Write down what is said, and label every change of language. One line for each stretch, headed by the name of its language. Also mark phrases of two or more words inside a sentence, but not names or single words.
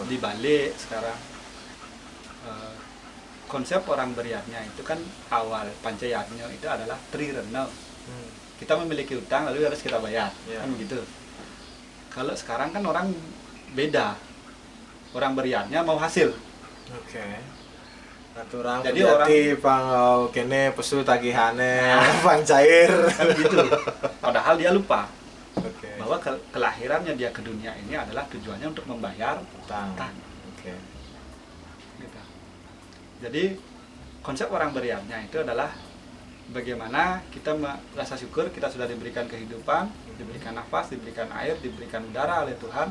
Indonesian: di Bali sekarang konsep orang beriatnya itu kan awal pancayatnya itu adalah trirena. Kita memiliki utang lalu harus kita bayar, kan begitu. Kalau sekarang kan orang beda. Orang beriatnya mau hasil. Oke. Naturang Jadi
Balinese: pang kene pesu tagihane pang cair
Indonesian: Kan gitu. Padahal dia lupa Oke. bahwa kelahirannya dia ke dunia ini adalah tujuannya untuk membayar Utang. utang. Oke. Gitu. Jadi konsep orang beriatnya itu adalah bagaimana kita merasa syukur kita sudah diberikan kehidupan, diberikan nafas, diberikan air, diberikan udara oleh Tuhan.